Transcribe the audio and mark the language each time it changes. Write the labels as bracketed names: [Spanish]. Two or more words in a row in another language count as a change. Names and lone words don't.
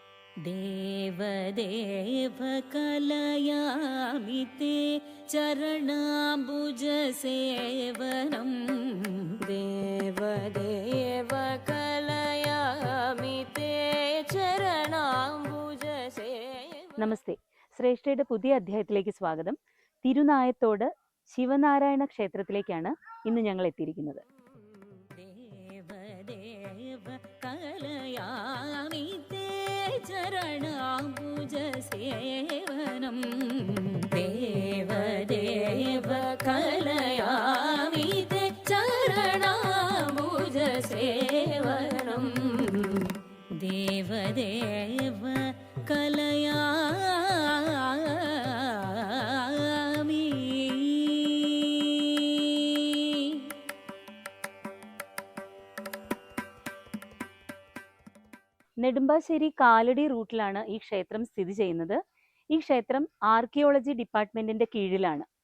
[Sanskrit] देवदेव कलयामि ते चरणाम्बुजसेवनं देवदेव कलयामि ते चरणाम्बुजसेवनं. [Malayalam] നമസ്തേ. ശ്രേഷ്ഠയുടെ പുതിയ അധ്യായത്തിലേക്ക് സ്വാഗതം. തിരുനായത്തോട് ശിവനാരായണ ക്ഷേത്രത്തിലേക്കാണ് ഇന്ന് ഞങ്ങൾ എത്തിയിരിക്കുന്നത്. [Sanskrit] देवदेव कलयामि ते चरणाम्बुजसेवनं देवदेव कलयामि ते चरणाम्बुजसेवनं देवदेव कलयामि. [Malayalam] നെടുമ്പാശ്ശേരി കാലടി റൂട്ടിലാണ് ഈ ക്ഷേത്രം സ്ഥിതി ചെയ്യുന്നത്. ഈ ക്ഷേത്രം ആർക്കിയോളജി ഡിപ്പാർട്ട്മെന്റിന്റെ കീഴിലാണ്.